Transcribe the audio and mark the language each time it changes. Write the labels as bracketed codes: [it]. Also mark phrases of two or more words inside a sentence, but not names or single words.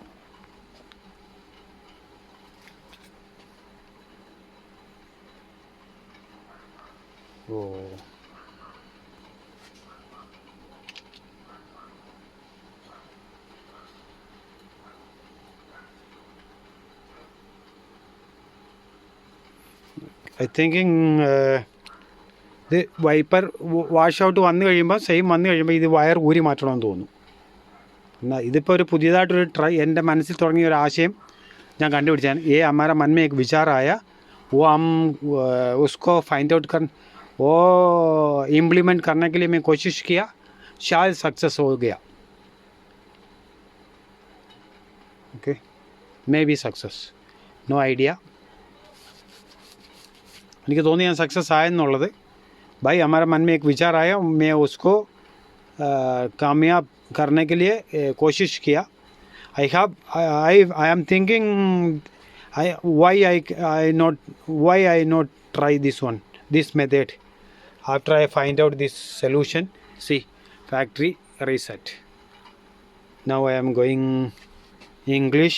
[en] Oh. I thinking [ml] ഇത് [en] wiper wash out [ml] വന്നു കഴിയുമ്പോൾ ഇത് വയർ ഊരി മാറ്റണമെന്ന് തോന്നുന്നു. എന്നാൽ ഇതിപ്പോൾ ഒരു പുതിയതായിട്ടൊരു എൻ്റെ മനസ്സിൽ തുടങ്ങിയ ഒരു ആശയം ഞാൻ കണ്ടുപിടിച്ചാണ്. [hi] हमारा मन में एक विचार आया, वो हम उसको [en] find out [hi] वो इम्प्लीमेंट करने के लिए मैं कोशिश किया, शायद सक्सेस हो गया. [en] okay, may be success, no idea. [ml] എനിക്ക് തോന്നി ഞാൻ സക്സസ് ആയെന്നുള്ളത്. [hi] भाई हमारा मन में एक विचार आया, मैं उसको कामयाब करने के लिए कोशिश किया. [en] I am thinking why I not try this method. After I find out this solution, see, factory reset. Now I am going English.